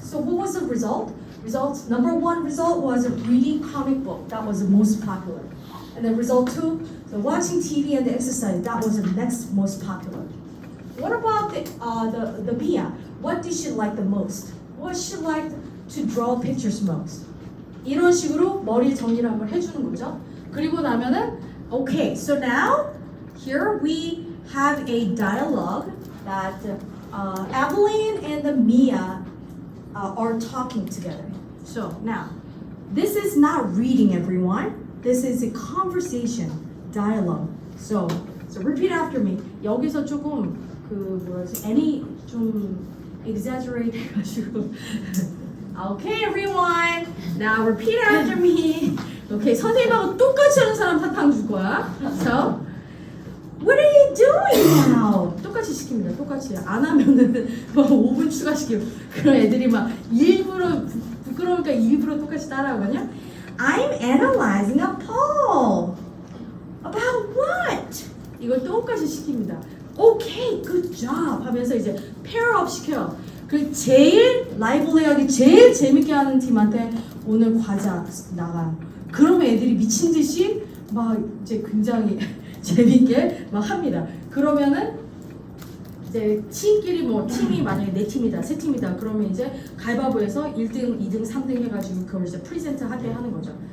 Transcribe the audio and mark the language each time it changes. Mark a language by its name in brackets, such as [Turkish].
[English] So what was the result? Number 1 result was reading comic book. That was the most popular. And then result 2, the watching TV and the exercise. That was the next most popular. What about the Mia? What did she like the most? What she liked to draw pictures most? [Korean] 이런 식으로 머리 정리를 한번 해주는 거죠. 그리고 나면은 [English] okay, so now here we have a dialogue that Evelyn and the Mia are talking together. So now, this is not reading, everyone. This is a conversation, dialogue. So repeat after me. [Korean] 여기서 조금 any 좀 exaggerate 해가지고. [English] Okay, everyone. Now repeat after me. [Korean] Okay, 선생님하고 똑같이 하는 사람 사탕 줄 거야. [English] So, what are you doing now? [Korean] 똑같이 시킵니다. 똑같이. 안 하면은 뭐 5분 추가시키고. 그런 애들이 막 일부러 부끄러우니까 일부러 똑같이 따라하거든요. [English] I'm analyzing a poll. About what? [Korean] 이걸 똑같이 시킵니다. [English] Okay, good job [Korean] 하면서 이제 [English] pair up [Korean] 시켜요. 그 제일 라이벌리하게 제일 재밌게 하는 팀한테 오늘 과자 나가요. 그러면 애들이 미친 듯이 막 이제 굉장히 재밌게 막 합니다. 그러면은 이제 팀끼리 뭐 팀이 만약에 4팀이다, 3팀이다 그러면 이제 가위바위보에서 1등, 2등, 3등 해가지고 그걸 이제 프리젠트 하게 하는 거죠.